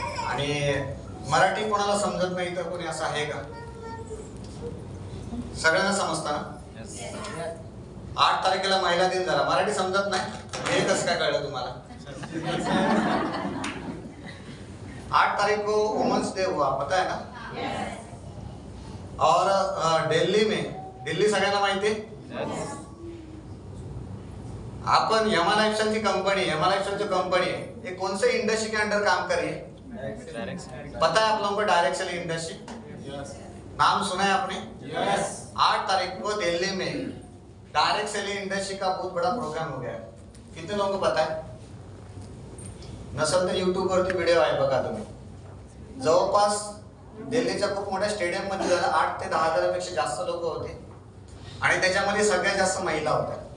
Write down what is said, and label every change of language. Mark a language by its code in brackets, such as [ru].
[mr] आणि मराठी कोणाला समजत नाही तर कोणी असं आहे का? सगळ्यांना समजतं ना? 8 तारखेला महिला दिन झाला, मराठी समजत नाही, हे कसं काय कळलं तुम्हाला? [hi] 8 तारीख को वुमेन्स डे हुआ, पता है ना? और दिल्ली में, [mr] दिल्ली सगळ्यांना माहिती आहे? [hi] अपन यमा लाइफस्टाइल की कंपनी, यमा लाइफस्टाइल जो कंपनी है, ये कौन से इंडस्ट्री के अंडर काम कर रही है? पता है आप लोगों को? डायरेक्ट सेलिंग इंडस्ट्री, नाम सुना है आपने? 8 तारीख को दिल्ली में डायरेक्ट सेलिंग इंडस्ट्री का बहुत बड़ा प्रोग्राम हो गया है. कितने लोगों को पता है? [mr] नसेल तर युट्यूब वरती व्हिडिओ आहे, बघा तुम्ही. जवळपास दिल्लीच्या खूप मोठ्या स्टेडियम मध्ये झाला, 8 ते 10 हजारापेक्षा जास्त लोक होते आणि त्याच्यामध्ये सगळ्यात जास्त महिला होत्या.